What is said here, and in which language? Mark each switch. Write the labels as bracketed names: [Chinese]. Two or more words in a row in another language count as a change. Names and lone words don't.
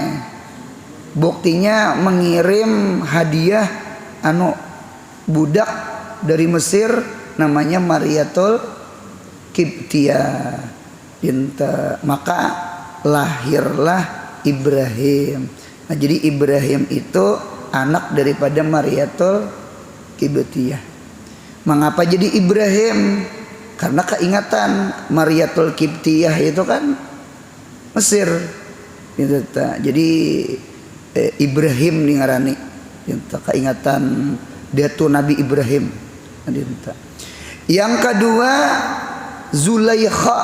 [Indonesian] Buktinya mengirim hadiah budak dari Mesir namanya Mariyatul Qibtiyah. Maka lahirlah Ibrahim. Nah, jadi Ibrahim itu anak daripada Mariyatul Qibtiyah. Mengapa jadi Ibrahim? Karena keingatan Mariyatul Qibtiyah itu kan Mesir. [Banjar] Jadi Ibrahim nih ngarani. Keingatan datu Nabi Ibrahim. [Indonesian] Yang kedua Zulaikha.